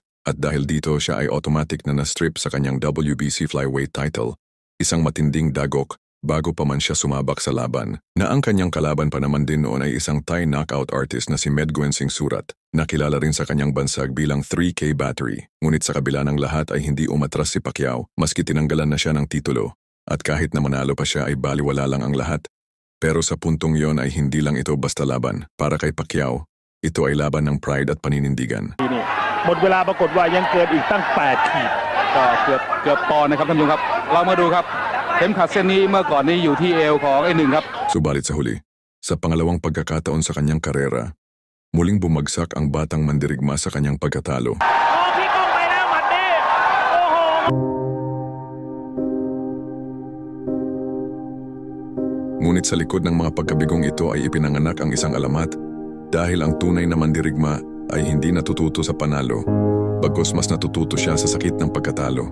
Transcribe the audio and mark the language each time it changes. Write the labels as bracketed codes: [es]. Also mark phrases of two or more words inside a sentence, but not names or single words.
[tl] At dahil dito siya ay automatic na na-strip sa kanyang WBC Flyweight title, isang matinding dagok bago pa man siya sumabak sa laban, na ang kanyang kalaban pa naman din noon ay isang [en] Thai knockout artist [tl] na si Medguen Singh Surat, na kilala rin sa kanyang bansag bilang 3K Battery. Ngunit sa kabila ng lahat ay hindi umatras si Pacquiao, maski tinanggalan na siya ng titulo. At kahit na manalo pa siya ay baliwala lang ang lahat. Pero sa puntong yon ay hindi lang ito basta laban. Para kay Pacquiao, ito ay laban ng pride at paninindigan. [th] หมดเวลาปรากฏว่ายังเกินอีกตั้ง8 ขีดก็เกือบปอนด์นะครับท่านผู้ชมครับเรามาดูครับเข็มขัดเส้นนี้เมื่อก่อนนี้อยู่ที่เอวของไอ้หนึ่งครับ [tl] Subalit sa huli, sa pangalawang pagkakataon sa kanyang karera, muling bumagsak ang batang mandirigma sa kanyang pagkatalo. Ngunit sa likod ng mga pagkabigong ito ay ipinanganak ang isang alamat dahil ang tunay na mandirigma ay hindi natututo sa panalo, bagkus mas natututo siya sa sakit ng pagkatalo.